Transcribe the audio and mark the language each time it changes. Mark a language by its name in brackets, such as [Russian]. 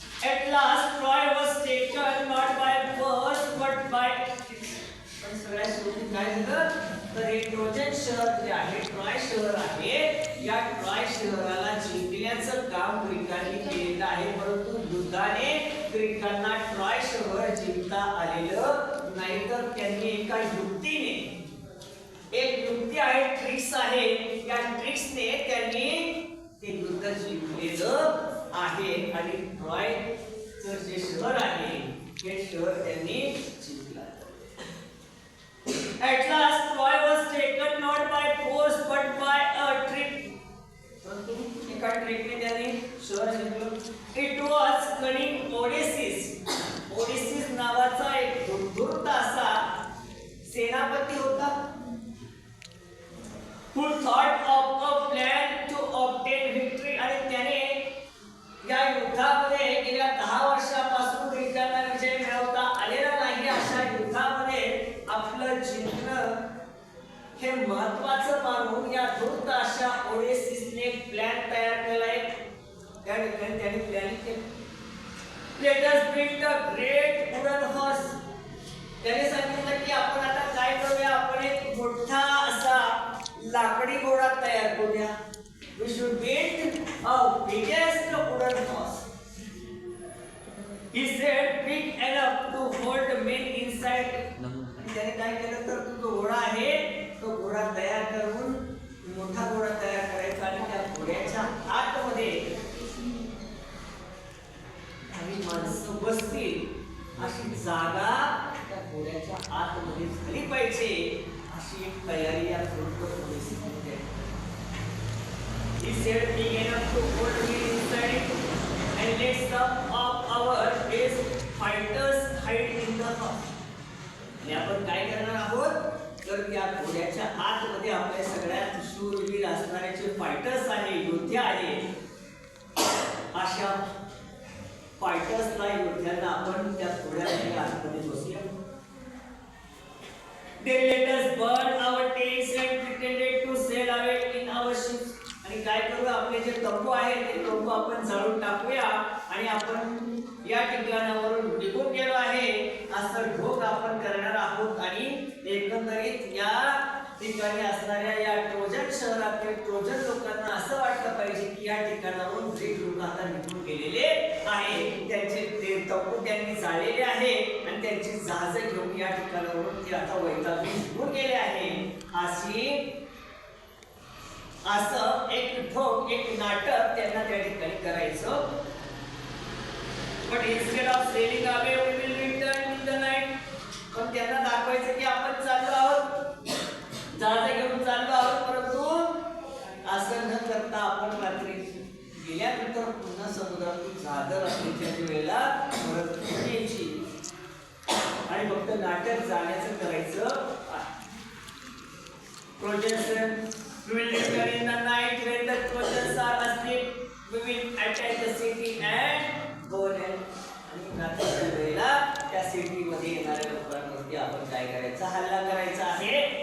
[English] At last, Troy was taken not by force but by. [Marathi] पण सगळ्यात शेवटी काय झालं तर हे ट्रोजन शहर जे आहे, ट्रॉय शहर आहे, या ट्रॉय शहराला जिंकण्याचं काम ग्रीकांनी केलेलं आहे, परंतु युद्धाने ग्रीकांना ट्रॉय शहर जिंकता आलेलं नाही. तर त्यांनी एका युक्तीने, एक युक्ती आहे, ट्रिक्स आहे, या ट्रिक्सने त्यांनी ते युद्ध जिंकलेलं आहे आणि ट्रॉयचं जे शहर आहे हे शहर त्यांनी जिंकलं. [English] At last Troy was taken not by force but by a trick. [Marathi] परंतु एका ट्रिकने त्यांनी शहर जिंकलं. [English] It was cunning Odysseus. Odysseus [Marathi] नावाचा एक धूर्त असा सेनापती होता, [English] who thought of a plan to obtain victory. [Marathi] आणि त्याने या युद्धामध्ये गेल्या 10 वर्षापासून ग्रीकांना विजय मिळवता आलेला नाही, अशा युद्धामध्ये आपलं जिंकणं हे महत्त्वाचं मानून या धूर्त अशा ओडेसिसने एक प्लॅन तयार केलाय. त्या ठिकाणी त्याने प्लॅनिंग केलं. [English] Let us build a great wooden horse. [Marathi] त्याने सांगितलं की आपण आता काय करूया, आपण एक मोठा असा लाकडी घोडा तयार करूया. [English] We should build a biggest wooden horse. He said big enough to hold men inside. [Marathi] त्याने काय केलं तर तो घोडा आहे, तो घोडा तयार करून मोठा घोडा तयार करायचा आणि त्या घोड्याच्या आतमध्ये काही माणसं बसतील अशी जागा त्या घोड्याच्या आतमध्ये झाली पाहिजे, अशी एक तयारी या पोलिसीने केली. [English] He said big enough to hold me inside and let some of our best fighters hide in the house. [Marathi] आणि आपण काय करणार आहोत तर त्या घोड्याच्या आतमध्ये आपल्या सगळ्यात शूरवीर असणारे जे फायटर्स आहे, योद्धे आहे, अशा फायटर्सला, योद्ध्यांना आपण त्या घोड्याच्या आतमध्ये बसूया. [English] They let us burn our tents and pretended to sail away in our ships. [Marathi] आणि काय करू, आपले जे तंबू आहे ते तंबू आपण जाळून टाकूया आणि आपण या ठिकाणावरून निघून गेलो आहे असं ढोक आपण करणार आहोत. आणि एकंदरीत या ठिकाणी असणाऱ्या या ट्रोजन शहरातील ट्रोजन लोकांना असं वाटलं पाहिजे की या ठिकाणावरून ग्रीक लोक आता निघून गेलेले आहे, त्यांचे ते तंबू त्यांनी जाळलेले आहे आणि त्यांची जहाजे घेऊन या ठिकाणावरून ते आता वैतागून निघून गेले आहे, अशी असं एक ठोक एक नाटक त्यांना त्या ठिकाणी करायचं. [English] But instead of sailing away we will return in the night. [Marathi] पण त्यांना दाखवायचं की आपण चाललो आहोत, जहाज घेऊन चाललो आहोत, परंतु असं न करता आपण रात्री गेल्यानंतर पुन्हा समुद्रातून जहाज रात्रीच्या वेळेला परत यायची आणि फक्त नाटक जाण्याचं करायचं. [English] Trojans we will return in the night when the Trojans are asleep. We will attack the city and go there. [Marathi] आणि रात्रीच्या वेळेला त्या सिटी मध्ये येणाऱ्या लोकांवरती आपण काय करायचं, हल्ला करायचा आहे.